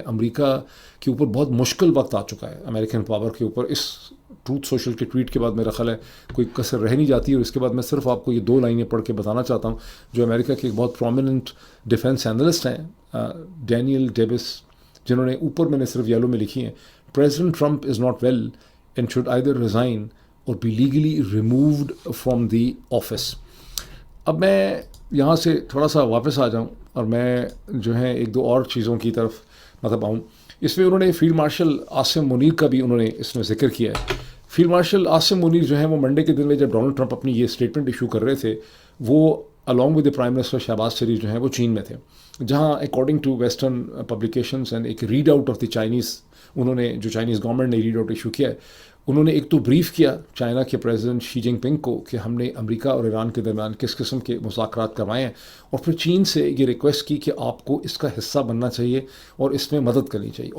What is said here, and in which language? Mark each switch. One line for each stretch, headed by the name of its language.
Hindi: America के ऊपर बहुत मुश्किल वक्त आ चुका है, अमेरिकन पावर के ऊपर. इस ट्रूथ सोशल के ट्वीट के बाद मेरा ख्याल है कोई कसर रह नहीं जाती. और इसके बाद मैं सिर्फ आपको ये 2 लाइनें पढ़ के बताना चाहता हूँ जो अमेरिका के एक बहुत प्रोमिनेंट डिफेंस एनालिस्ट हैं, डैनियल डेविस, जिन्होंने ऊपर मैंने सिर्फ येलो में लिखी हैं.
English: President Trump is not well and should either resign or be legally removed from the office.
Hindi: अब मैं यहाँ से थोड़ा सा वापस आ जाऊँ और मैं जो है 1-2 और चीज़ों की तरफ मतलब आऊँ. इसमें उन्होंने फील्ड मार्शल आसिम मुनीर का भी उन्होंने इसमें जिक्र किया है. फील्ड मार्शल आसिम मुनीर जो है वो मंडे के दिन में जब डोनाल्ड ट्रंप अपनी ये स्टेटमेंट इशू कर रहे थे, वो
English: along with the prime minister
Hindi: Shahbaz शरीफ जो है वो चीन में थे, जहाँ
English: according to western publications and एक read out of the Chinese,
Hindi: उन्होंने जो चाइनीज़ गवर्नमेंट ने रीड आउट इशू किया है, उन्होंने एक तो ब्रीफ किया चाइना के प्रेसिडेंट शी जिनपिंग को कि हमने अमेरिका और ईरान के दरमियान किस किस्म के मुज़ाकरात करवाए हैं, और फिर चीन से ये रिक्वेस्ट की कि आपको इसका हिस्सा बनना चाहिए और इसमें मदद करनी चाहिए.